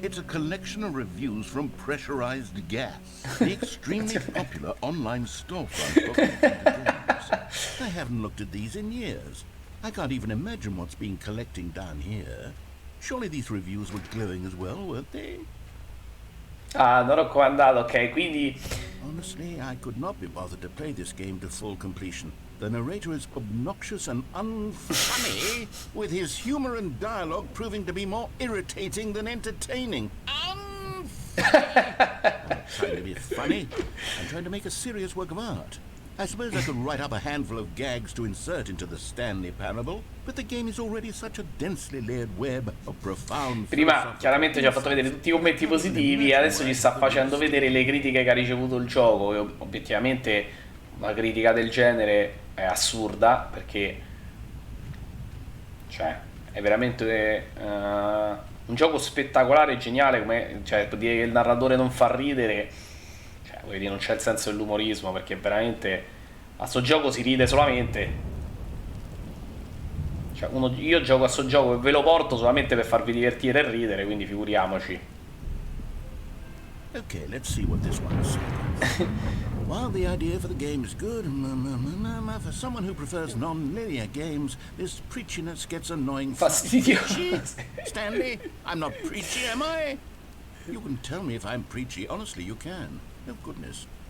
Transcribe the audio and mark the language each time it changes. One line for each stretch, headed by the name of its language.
English: It's a collection of reviews from Pressurized Gas, the extremely popular online storefront for computer games. I haven't looked at these in years. I can't even imagine what's been collecting down here. Surely these reviews were glowing as well, weren't they?
Italian: Non ho comandato, ok, quindi...
English: Honestly, I could not be bothered to play this game to full completion. The narrator is obnoxious and unfunny, with his humor and dialogue proving to be more irritating than entertaining. Unfunny! I'm trying to be funny. I'm trying to make a serious work of art. I suppose I could write up a handful of gags to insert into the Stanley Parable, but the game is already such a densely layered web of profound...
Italian: Prima chiaramente ci ha fatto vedere tutti i commenti positivi e adesso ci sta facendo vedere le critiche che ha ricevuto il gioco, e obiettivamente una critica del genere è assurda, perché cioè è veramente un gioco spettacolare, geniale, come, cioè, dire che il narratore non fa ridere, cioè, voglio dire, non c'è il senso dell'umorismo, perché veramente a sto gioco si ride solamente, cioè, io gioco a sto gioco e ve lo porto solamente per farvi divertire e ridere, quindi figuriamoci.
English: Okay, let's see what this one is. While the idea for the game is good, for someone who prefers non-linear games, this preachiness gets annoying.
Italian: Fastidioso.
English: Stanley, I'm not preachy, am I? You can tell me if I'm preachy. Honestly, you can. Oh, goodness.